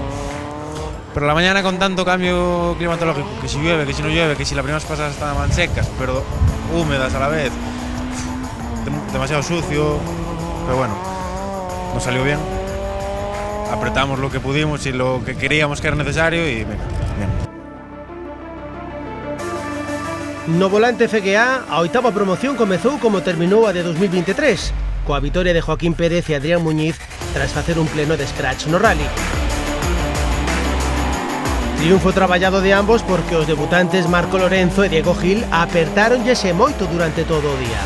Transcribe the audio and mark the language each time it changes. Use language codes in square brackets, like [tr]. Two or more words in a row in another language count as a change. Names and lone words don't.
[es] Pero la mañana con tanto cambio climatológico, que si llueve, que si no llueve, que si las primeras pasadas estaban secas, pero húmedas a la vez, demasiado sucio, pero bueno, nos salió bien. Apretamos lo que pudimos y lo que queríamos que era necesario y venga, bien. [gl] No volante FGA, a oitava promoción comezou como terminou a de 2023, coa vitoria de Joaquín Pérez e Adrián Muñiz tras facer un pleno de scratch no rally. Triunfo traballado de ambos porque os debutantes Marco Lorenzo e Diego Gil apertáronllese moito durante todo o día.